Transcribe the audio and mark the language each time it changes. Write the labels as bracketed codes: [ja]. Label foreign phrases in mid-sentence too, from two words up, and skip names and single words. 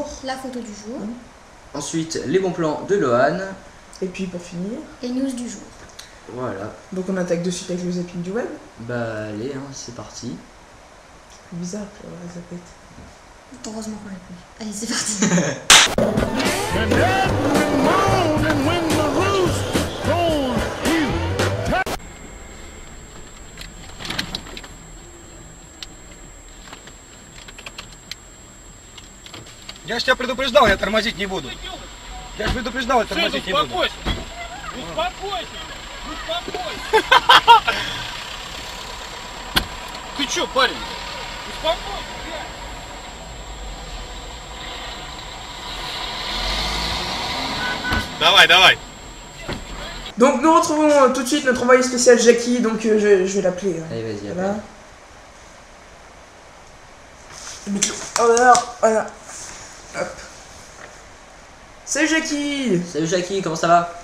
[fr] La photo du jour. Ensuite, les bons plans de Lohan. Et puis pour finir, les news du jour. Voilà. Donc on attaque de suite avec le zapping du web. Bah allez, hein, c'est parti. C'est bizarre pour la zapette. Heureusement qu'on l'a plus. Allez, c'est parti. [ru] Я ж тебя предупреждал, я тормозить не буду. Я ж предупреждал, я тормозить не буду. Успокойся! Успокойся! Успокойся! Ты чё, парень? Успокойся! Давай, давай! [fr] Donc nous retrouvons tout de suite notre envoyé spécial Jackie, donc je vais l'appeler. Allez, vas-y, Voilà. appelle. Voilà. Hop. Salut Jackie. Salut Jackie, comment ça va?